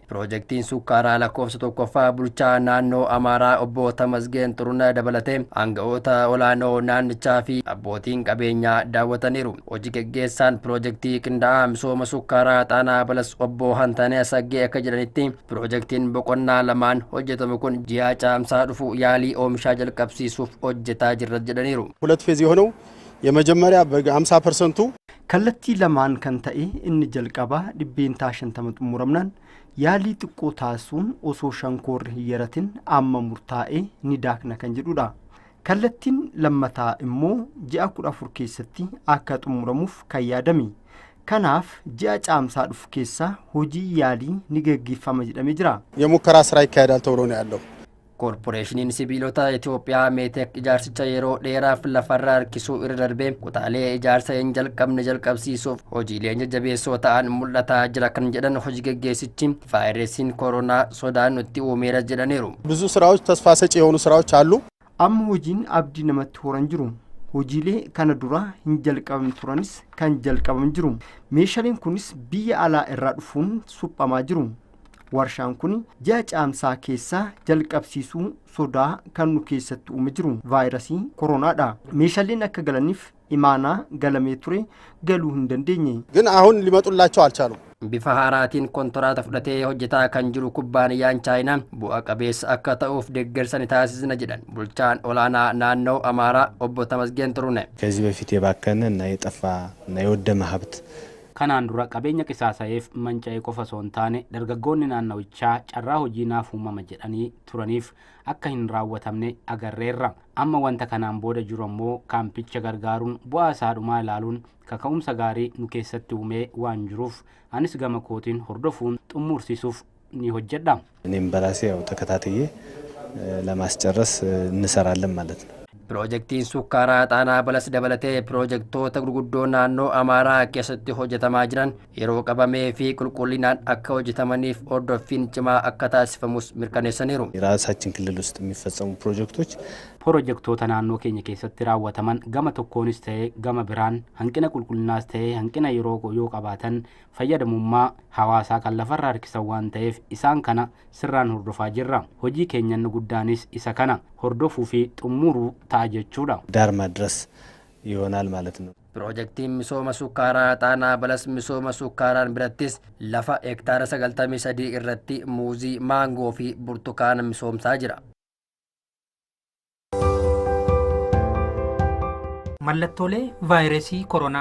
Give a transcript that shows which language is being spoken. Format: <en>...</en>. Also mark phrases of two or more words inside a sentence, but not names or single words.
<om>Piroojeektiin sukkaaraa lakkoofsa tokkoffaa bulchaa naannoo Amaaraa obbo Tamasgeen Xurunaa dabalatee aanga'oota olaanoo naannichaa fi abbootiin qabeenyaa daawwataniiru. Hojii geggeessaan piroojeektii qindaa'aa misooma sukkaaraa Xaanaa Balas obbo Hantanee Saggee akka jedhanitti piroojeektiin boqonnaa lamaan hojjetamu kun ji'a caamsaa dhufu yaalii oomishaa jalqabsiisuuf hojjetaa jirra jedhaniiru.</om> <am>ሁለት ፌዝ የሆነው የመጀመሪያ በ50%</am> <om>kallattii lamaan kan ta'e inni jalqabaa dhibbeentaa 50 xumuramnaan yaalii xiqqoo taasisuun osoo shankoorri hin yaratin amma murtaa'ee ni daakna kan jedhudha. Kallattiin lammataa immoo ji'a 14 keessatti akka xumuramuuf kan yaadame. Kanaaf ji'a caamsaa dhufu keessa hojii yaalii ni gaggeeffama jedhamee jira.</om> <am>የሙከራ ስራ ይካሄዳል ተብሎ ነው ያለው።</am> <om>Koorporeeshiniin sibiilota Itoophiyaa Meetek ijaarsicha yeroo dheeraaf lafarraa harkisuu irra darbee kutaalee ijaarsa hin jalqabne jalqabsiisuuf hojiileen jajjabeessoo ta'an mul'ataa jira kan jedhan hojii geggeessichi vaayirasiin koronaa sodaan nutti uumeera jedhaniiru.</om> <am>ብዙ ስራዎች ተስፋ ሰጪ የሆኑ ስራዎች አሉ።</am> <om>Amma hojiin abdii namatti horan jiru. Hojiilee kana dura hin jalqabamne turanis kan jalqabaman jiru. Meeshaaleen kunis biyya alaa irraa dhufuun suphamaa jiru. Warshaan kun ji'a caamsaa keessa jalqabsiisuu sodaa kan nu keessatti uume jiru vaayirasii koronaadha. Meeshaaleen akka galaniif imaanaa galamee ture galuu hin dandeenye.</om> <am>ግን አሁን ሊመጡላቸው አልቻሉም።</am> <om>Bifa haaraatiin kontiraata fudhatee hojjetaa kan jiru kubbaaniyyaan chaayinaa bu'a qabeessa akka ta'uuf deeggarsa ni taasisna jedhan bulchaan olaanaa naannoo Amaaraa obbo Tamasgeen Xurunee.</om> <am>ከዚህ በፊት የባከነ እና የጠፋ እና የወደመ ሀብት</am> <om>kanaan dura qabeenya qisaasa'eef manca'ee qofa osoo hin taane dargaggoonni naannawichaa carraa hojii naaf uumama jedhanii turaniif akka hin raawwatamne agarreerra. Amma wanta kanaan booda jiru ammoo kaampicha gargaaruun bu'aa isaa dhumaa ilaaluun kaka'umsa gaarii nu keessatti uumee waan jiruuf anis gama kootiin hordofuun xumursiisuuf ni hojjedha.</om> <am>እኔም በራሴ ያው ተከታትዬ ለማስጨረስ እንሰራለን ማለት ነው።</am> <om>Piroojeektiin sukkaaraa Xaanaa Balas dabalatee piroojeektoota gurguddoo naannoo Amaaraa keessatti hojjetamaa jiran yeroo qabamee fi qulqullinaan akka hojjetamaniif hordoffiin cimaa akka taasifamus mirkaneessaniiru.</om> <am>የራሳችን ክልል ውስጥ የሚፈጸሙ ፕሮጀክቶች</am> <om>Piroojeektoota naannoo keenya keessatti raawwataman gama tokkoonis ta'ee gama biraan hanqina qulqullinaas ta'ee hanqina yeroo yoo qabaatan fayyadamummaa hawaasaa kan lafarraa harkisan waan ta'eef isaan kana sirraan hordofaa jirra. Hojii keenyan guddaanis isa kana hordofuu fi xumuruu ta'a jechuudha.</om> <am>ዳር ማድረስ ይሆናል ማለት ነው።</am> <om>Piroojeektiin misooma sukkaaraa Xaanaa Balas misooma sukkaaraan birattis lafa hektaara 93 irratti muuzii, maangoo fi burtukaana misoomsaa jira. Mallattoolee vaayirasii koronaa.</om>